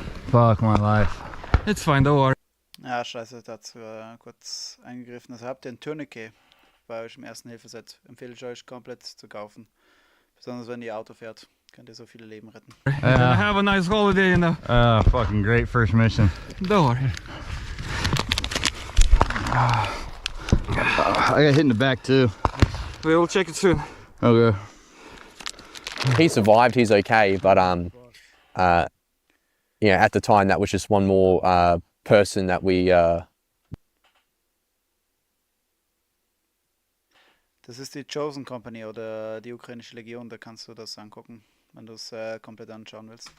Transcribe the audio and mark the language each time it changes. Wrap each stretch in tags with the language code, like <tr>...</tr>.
<en>Fuck my life. It's fine, don't worry.</en> <de>Ja, scheiße, da hat kurz eingegriffen. Also habt ihr ein Tourniquet bei euch im Ersten-Hilfe-Set. Empfehle ich euch komplett zu kaufen. Besonders wenn ihr Auto fährt. Könnt ihr so viele Leben retten.</de> <en>Have a nice holiday, you know. Fucking great first mission. Don't worry. I got hit in the back too. We will check it soon. Okay. He survived, he's okay, but you know, at the time that was just one more person that we</en> <de>Das ist die Chosen Company oder die ukrainische Legion, da kannst du das angucken, wenn du es komplett anschauen willst.</de>